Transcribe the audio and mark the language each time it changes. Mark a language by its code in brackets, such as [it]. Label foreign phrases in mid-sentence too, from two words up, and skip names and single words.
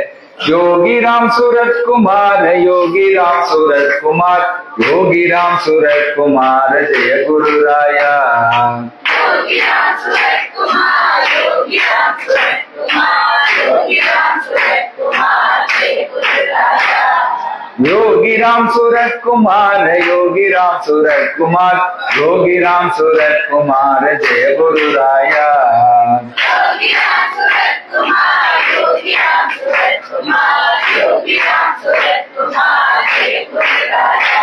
[hi] योगी राम सूरत कुमार, योगी राम सूरत कुमार, योगी राम सूरत कुमार, जय गुरु राया. योगी राम सूरत कुमार, योगी राम सूरत कुमार, योगी राम सूरत कुमार, जय गुरु राया. योगी राम सूरत कुमार, योगी राम सूरत कुमार, योगी राम सूरत कुमार, जय गुरु राया. योगी राम सूरत कुमार, योगी राम सूरत कुमार, योगी राम सूरत कुमार, जय गुरु राया.